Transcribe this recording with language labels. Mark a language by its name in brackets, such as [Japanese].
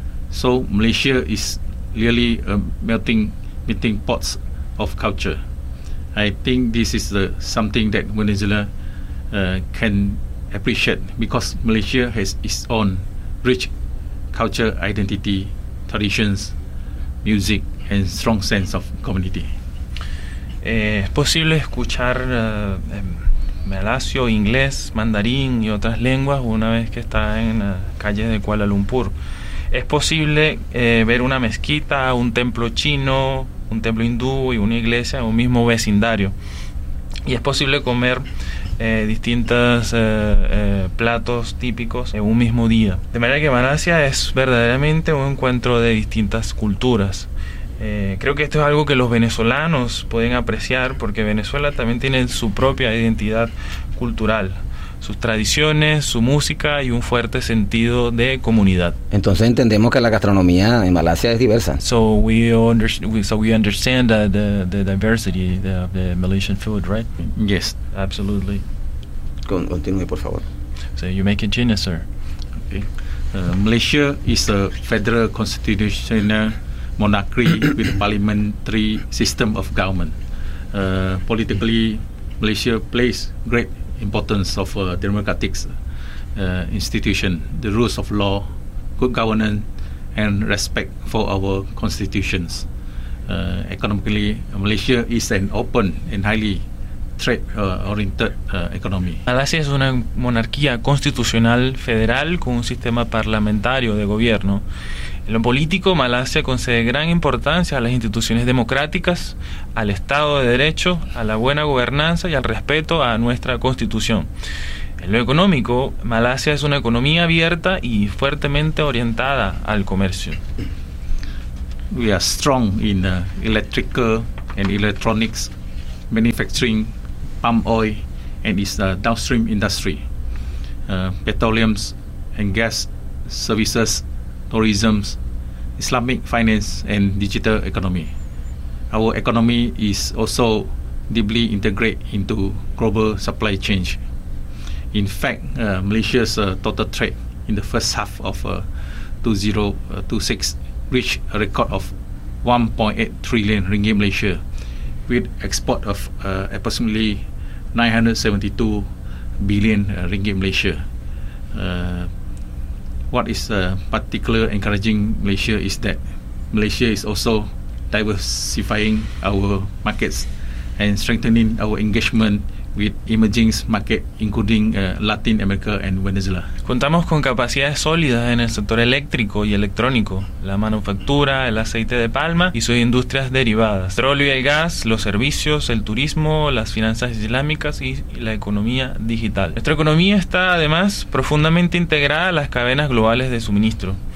[English] So Malaysia is really a melting pots of culture. I think this is something that Venezuela can appreciate, because Malaysia has its own rich culture, identity, traditions, music, and strong sense of community. [Spanish] Es posible escuchar malasio, inglés, mandarín y otras lenguas una vez que está en la calle de Kuala Lumpur. Es posible ver una mezquita, un templo chino, un templo hindú y una iglesia en un mismo vecindario. Y es posible comer distintos platos típicos en un mismo día. De manera que Malasia es verdaderamente un encuentro de distintas culturas. Creo que esto es algo que los venezolanos pueden apreciar, porque Venezuela también tiene su propia identidad cultural, sus tradiciones, su música y un fuerte sentido de comunidad. Entonces entendemos que la gastronomía en Malasia es diversa. [English] So we understand the diversity of the Malaysian food, right? Yes, absolutely. [Spanish] Continúe, por favor. [English] So you may continue, sir. Okay. Malaysia is a federal constitutional monarchy with parliamentary system of government. Politically, Malaysia plays great importance of democratic institution, the rules of law, good governance, and respect for our constitutions. Economically, Malaysia is an open and highly trade-oriented economy. [Spanish] Malasia es una monarquía constitucional federal con un sistema parlamentario de gobierno. En lo político, Malasia concede gran importancia a las instituciones democráticas, al Estado de Derecho, a la buena gobernanza y al respeto a nuestra Constitución. En lo económico, Malasia es una economía abierta y fuertemente orientada al comercio. [English] We are strong in electrical and electronics manufacturing palm oil and its downstream industry, petroleum and gas services, tourism, Islamic finance and digital economy. Our economy is also deeply integrated into global supply chain. In fact, Malaysia's total trade in the first half of 2026 reached a record of 1.8 trillion ringgit Malaysia, with export of approximately 972 billion ringgit Malaysia. What is particularly encouraging Malaysia is that Malaysia is also diversifying our markets and strengthening our engagement with emerging markets, including Latin America and Venezuela. [Spanish] Contamos con capacidades sólidas en el sector eléctrico y electrónico, la manufactura, el aceite de palma y sus industrias derivadas, el petróleo y el gas, los servicios, el turismo, las finanzas islámicas y la economía digital. Nuestra economía está además profundamente integrada a las cadenas globales de suministro.